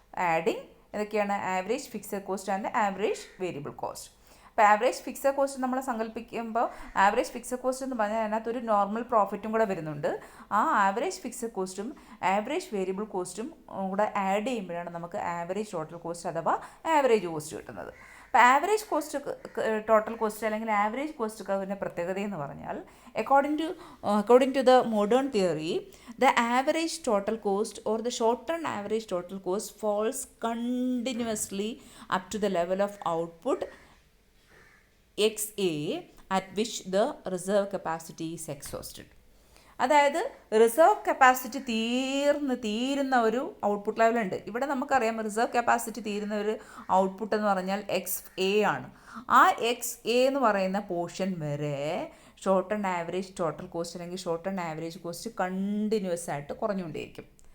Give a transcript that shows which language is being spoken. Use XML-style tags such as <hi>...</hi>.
<ml>Adding ഏതൊക്കെയാണ്? Average fixed cost and average variable cost. അപ്പോൾ average fixed cost നമ്മൾ സങ്കല്പിക്കുമ്പോൾ average fixed cost എന്ന് പറഞ്ഞാൽ അതിനകത്തൊരു നോർമൽ പ്രോഫിറ്റും കൂടെ വരുന്നുണ്ട്. ആ ആവറേജ് ഫിക്സഡ് കോസ്റ്റും ആവറേജ് വേരിയബിൾ കോസ്റ്റും കൂടെ ആഡ് ചെയ്യുമ്പോഴാണ് നമുക്ക് ആവറേജ് ടോട്ടൽ കോസ്റ്റ് അഥവാ ആവറേജ് കോസ്റ്റ് കിട്ടുന്നത്. അപ്പോൾ ആവറേജ് ടോട്ടൽ കോസ്റ്റ് അല്ലെങ്കിൽ ആവറേജ് കോസ്റ്റ് കർവിൻ്റെ പ്രത്യേകത എന്ന് പറഞ്ഞാൽ</ml> <en>according to the modern theory, the average total cost or the short-term average total cost falls continuously up to the level of output XA at which the reserve capacity is exhausted.</en> <ml>അതായത് reserve capacity തീരുന്ന ഒരു output ലെവലുണ്ട്. ഇവിടെ നമുക്കറിയാം reserve capacity തീരുന്ന ഒരു output എന്ന് പറഞ്ഞാൽ XA ആണ്. ആ XA എന്ന് പറയുന്ന പോർഷൻ വരെ short and average total cost അല്ലെങ്കിൽ short and average cost continuous ആയിട്ട് കുറഞ്ഞുകൊണ്ടേയിരിക്കും.</ml>